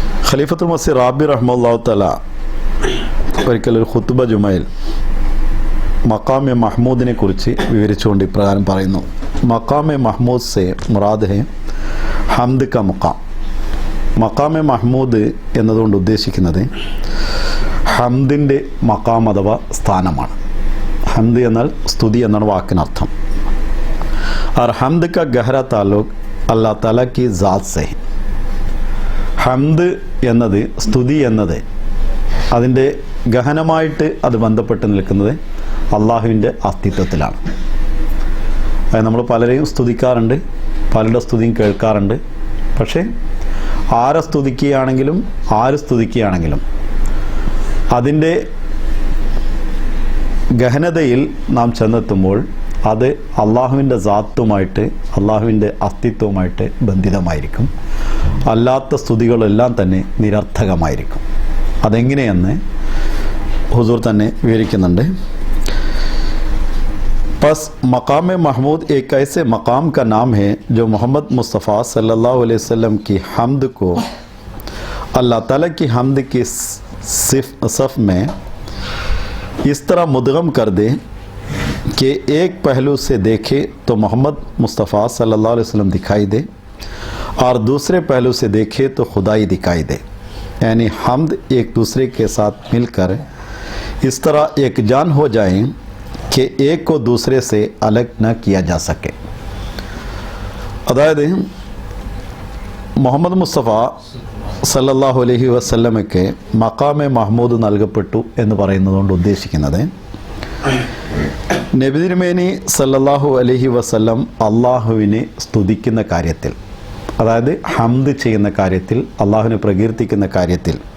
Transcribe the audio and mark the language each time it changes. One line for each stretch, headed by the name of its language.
Malayalam: ഖലീഫത്തുൽ മസീഹ് റാബി റഹ്മത്തുള്ളാഹി തആല ഒരിക്കലൊരു ഖുത്ബ ജുമയിൽ മഖാമെ മഹ്മൂദിനെ കുറിച്ച് വിവരിച്ചുകൊണ്ട് ഇപ്രകാരം പറയുന്നു:
Hindi: മഖാമെ മഹ്മൂദ് സെ മുറാദ് ഹെ ഹംദ് ക മഖാം.
Malayalam: മഖാമെ മഹ്മൂദ് എന്നതുകൊണ്ട് ഉദ്ദേശിക്കുന്നത് ഹംദിൻ്റെ മഖാം അഥവാ സ്ഥാനമാണ്. ഹംദ് എന്നാൽ സ്തുതി എന്നാണ് വാക്കിനർത്ഥം.
Hindi: और हम्द का गहरा ताल्लुक अल्लाह ताला की ज़ात से है.
Malayalam: ഹംദ് എന്നത്, സ്തുതി എന്നത് അതിൻ്റെ ഗഹനമായിട്ട് അത് ബന്ധപ്പെട്ട് നിൽക്കുന്നത് അള്ളാഹുവിൻ്റെ അസ്തിത്വത്തിലാണ്. അത് നമ്മൾ പലരെയും സ്തുതിക്കാറുണ്ട്, പലരുടെ സ്തുതിയും കേൾക്കാറുണ്ട്. പക്ഷേ ആരെ സ്തുതിക്കുകയാണെങ്കിലും ആര് സ്തുതിക്കുകയാണെങ്കിലും അതിൻ്റെ ഗഹനതയിൽ നാം ചെന്നെത്തുമ്പോൾ അത് അള്ളാഹുവിൻ്റെ സാത്തുമായിട്ട്, അള്ളാഹുവിൻ്റെ അസ്തിത്വവുമായിട്ട് ബന്ധിതമായിരിക്കും. അല്ലാത്ത സ്തുതികളെല്ലാം തന്നെ നിരർത്ഥകമായിരിക്കും. അതെങ്ങനെയെന്ന് ഹുസൂർ തന്നെ വിവരിക്കുന്നുണ്ട്.
Hindi: बस मकाम महमूद एक ऐसे मकाम का नाम है जो मोहम्मद मुस्तफ़ा सल्लल्लाहु अलैहि वसल्लम की हम्द को अल्लाह ताला की हम्द की सफ़ में इस तरह मुदगम कर दे कि एक पहलू से देखे तो मोहम्मद मुस्तफ़ा सल्लल्लाहु अलैहि वसल्लम दिखाई दे और दूसरे पहलू से देखे तो खुदाई दिखाई दे। यानी हम्द एक दूसरे के साथ मिलकर इस तरह एक जान हो जाए कि एक को दूसरे से अलग न किया जा सके.
Malayalam: അതായത് മുഹമ്മദ് മുസ്തഫ സല്ലല്ലാഹു അലൈഹി വസല്ലമയ്ക്ക് മഖാമെ മഹ്മൂദ് നൽകപ്പെട്ടു എന്ന് പറയുന്നതുകൊണ്ട് ഉദ്ദേശിക്കുന്നത് നബി തിരുമേനി സല്ലല്ലാഹു അലൈഹി വസല്ലം അള്ളാഹുവിനെ സ്തുതിക്കുന്ന കാര്യത്തിൽ, അതായത് ഹംദ് ചെയ്യുന്ന കാര്യത്തിൽ, അള്ളാഹുവിനെ പ്രകീർത്തിക്കുന്ന കാര്യത്തിൽ